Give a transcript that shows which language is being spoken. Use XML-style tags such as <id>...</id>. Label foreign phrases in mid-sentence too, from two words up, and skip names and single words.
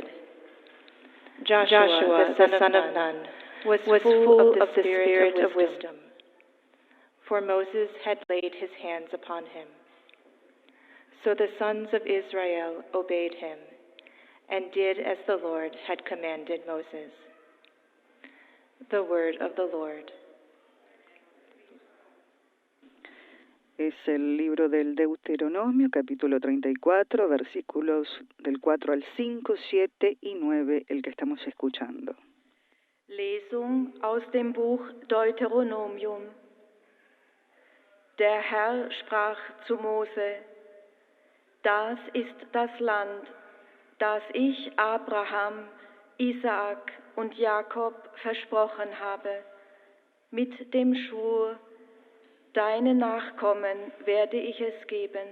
<en>Joshua, the son of Nun, was full of the spirit of wisdom, for Moses had laid his hands upon him. So the sons of Israel obeyed him, and did as the Lord had commanded Moses. The word of the Lord.</en> <es>Es el libro del Deuteronomio, capítulo 34, versículos del 4 al 5, 7 y 9, el que estamos escuchando.</es> <de>Lesung aus dem Buch Deuteronomium. Der Herr sprach zu Mose: Das ist das Land, das ich Abraham, Isaak und Jakob versprochen habe, mit dem Schwur: Deinen Nachkommen werde ich es geben.</de>